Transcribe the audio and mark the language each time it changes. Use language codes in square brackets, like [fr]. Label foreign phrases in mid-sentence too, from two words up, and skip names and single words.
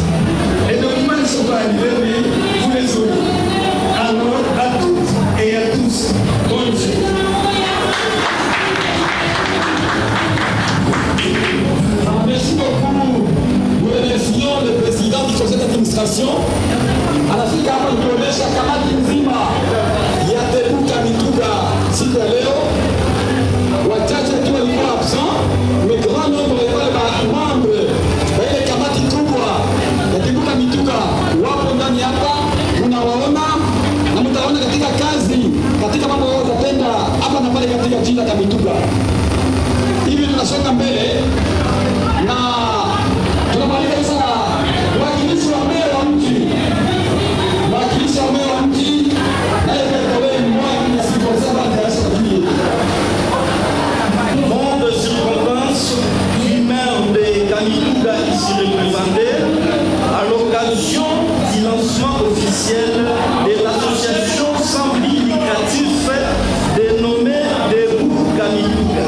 [fr] Les documents ne sont pas arrivés, mais vous les aurez. Alors, à toutes et à tous, bonne fête. Merci beaucoup. Nous remercions le président du conseil d'administration, [sw] anafika hapa kutuonesha kamati nzima ya Tebuka Mituga siku ya leo. Wachache tu walikuwa [fr] absent, mais grand nombre [sw] ya wale membre wa ile kamati kubwa ya Tebuka Mituga wapo ndani hapa, unawaona na mtaona katika kazi, katika mambo yote yapenda hapa na pale katika jina la Mituga. Hivi tunasonga mbele na tunamaliza sasa wakilishi wa meya wa mji. Wakilishi wa meya wa mji naye kwa mmoja na siku saba ndio kwa [fr] Nom de circonstance du maire de Kamituga ici représenté à l'occasion du lancement officiel de l'association sans but lucratif dénommée Debout Kamituga.